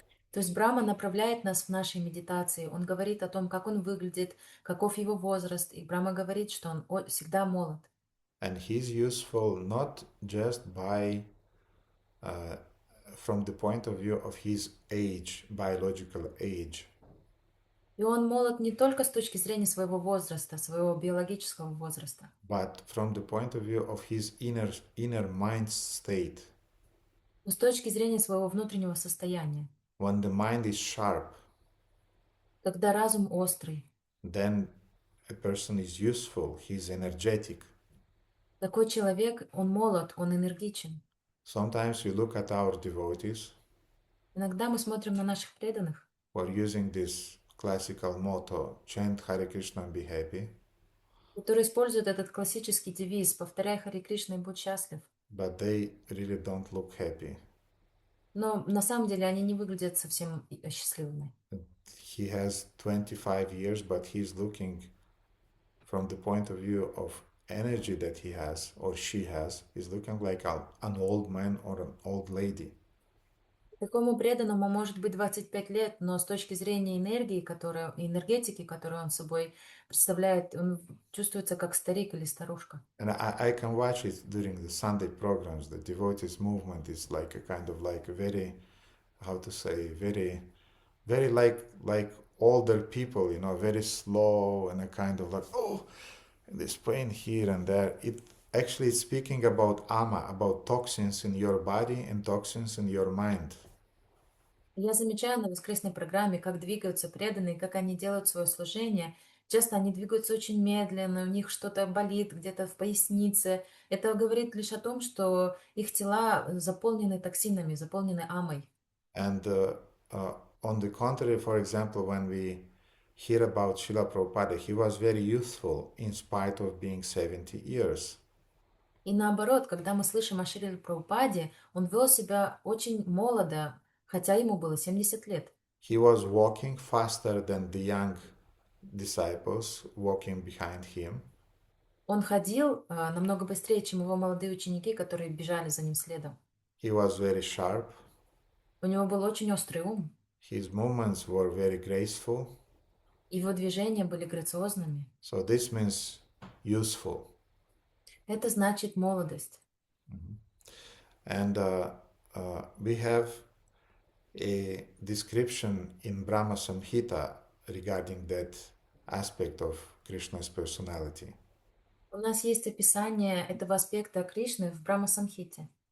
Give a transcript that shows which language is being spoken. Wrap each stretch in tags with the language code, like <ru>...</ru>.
<ru>То есть Брахма направляет нас в нашей медитации. Он говорит о том, как он выглядит, каков его возраст. И Брахма говорит, что он всегда молод.</ru> <en>And he's useful not just by from the point of view of his age, biological age.</en> <ru>И он молод не только с точки зрения своего возраста, своего биологического возраста,</ru> <en>But from the point of view of his inner mind state.</en> <ru>но с точки зрения своего внутреннего состояния.</ru> <en>When the mind is sharp,</en> <ru>Когда разум острый,</ru> <en>then a person is useful, he's energetic.</en> <ru>такой человек, он молод, он энергичен.</ru> <en>Sometimes we look at our devotees</en> <ru>Иногда мы смотрим на наших преданных,</ru> <en>who are using this classical motto, chant Hare Krishna and be happy,</en> <ru>которые используют этот классический девиз «Повторяй Харе Кришна и будь счастлив».</ru> <en>but they really don't look happy.</en> <ru>Но на самом деле они не выглядят совсем счастливыми.</ru> <en>He has 25 years, but he's looking from the point of view of energy that he has or she has, is looking like an old man or an old lady.</en> <ru>Такому преданному может быть 25 лет, но с точки зрения энергетики, которую он собой представляет, он чувствуется как старик или старушка.</ru> <en>And I can watch it during the Sunday programs. The devotees movement is like a kind of like a very, how to say, very like older people, you know, very slow and a kind of like, oh, this pain here and there. It actually is speaking about ama, about toxins in your body and toxins in your mind.</en> <ru>Я замечаю на воскресной программе, как двигаются преданные, как они делают свое служение. Часто они двигаются очень медленно, у них что-то болит где-то в пояснице. Это говорит лишь о том, что их тела заполнены токсинами, заполнены амой.</ru> <en>And on the contrary, for example, when we hear about Srila Prabhupada, he was very youthful in spite of being 70 years.</en> <ru>И наоборот, когда мы слышим о Шриле Прабхупаде, он вел себя очень молодо, хотя ему было 70 лет.</ru> <en>He was walking faster than the young disciples walking behind him.</en> <ru>Он ходил намного быстрее, чем его молодые ученики, которые бежали за ним следом.</ru> <en>He was very sharp.</en> <ru>У него был очень острый ум.</ru> <en>His movements were very graceful.</en> <ru>Его движения были грациозными.</ru> <en>So this means useful.</en> <ru>Это значит молодость.</ru> <en>And we have a description in Brahma Samhita regarding that aspect of Krishna's personality.</en> <ru>У нас есть описание этого аспекта Кришны в Брахма-самхите.</ru>